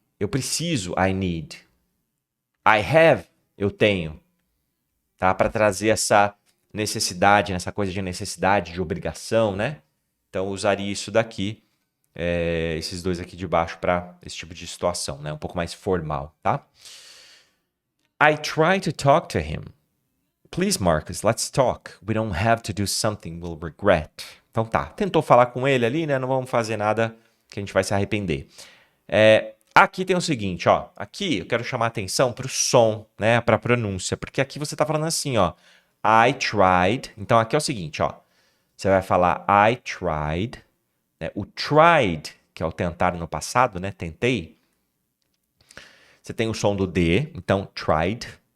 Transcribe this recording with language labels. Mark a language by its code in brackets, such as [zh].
[pt] Eu preciso, [en] I need. I have, [pt] eu tenho. Tá? Para trazer essa necessidade, essa coisa de necessidade, de obrigação, né? Então, eu usaria isso daqui, esses dois aqui de baixo, para esse tipo de situação, né? Um pouco mais formal, tá? [en] I try to talk to him. Please, Marcus, let's talk. We don't have to do something we'll regret. [pt] Então tá, tentou falar com ele ali, né? Não vamos fazer nada que a gente vai se arrepender. Aqui tem o seguinte, ó. Aqui eu quero chamar a atenção para o som, né? Para a pronúncia, porque aqui você tá falando assim, ó. [en] I tried. [pt] Então aqui é o seguinte, ó. Você vai falar [en] I tried. [pt] Né? O tried, que é o tentar no passado, né? Tentei. Você tem o som do D, então tried.